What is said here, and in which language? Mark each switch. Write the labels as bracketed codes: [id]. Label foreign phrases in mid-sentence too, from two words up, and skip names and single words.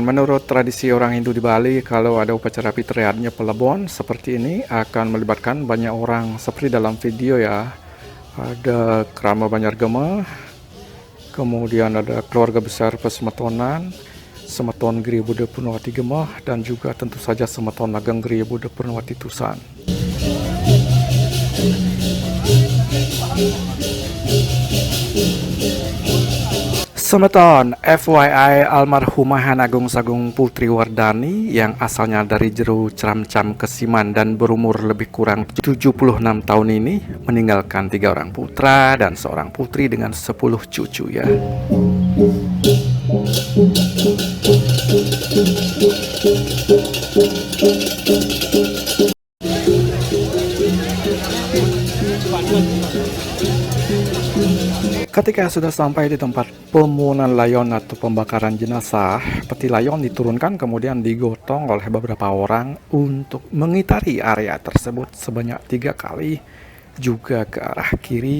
[id] Menurut tradisi orang Hindu di Bali, kalau ada upacara pitriyatnya pelebon seperti ini akan melibatkan banyak orang seperti dalam video ya. Ada kerama Banjargema, kemudian ada keluarga besar Pesemetonan, Semeton Gria Budha Purnawati Gemah, dan juga tentu saja Semeton Ageng Gria Budha Purnawati Tusan. Semeton, FYI, almarhumah Anagung Sagung Putri Wardani yang asalnya dari Jero Ceramcam Kesiman dan berumur lebih kurang 76 tahun ini meninggalkan 3 orang putra dan seorang putri dengan 10 cucu ya. Ketika sudah sampai di tempat pemungutan layon atau pembakaran jenazah, peti layon diturunkan kemudian digotong oleh beberapa orang untuk mengitari area tersebut sebanyak 3 kali, juga ke arah kiri.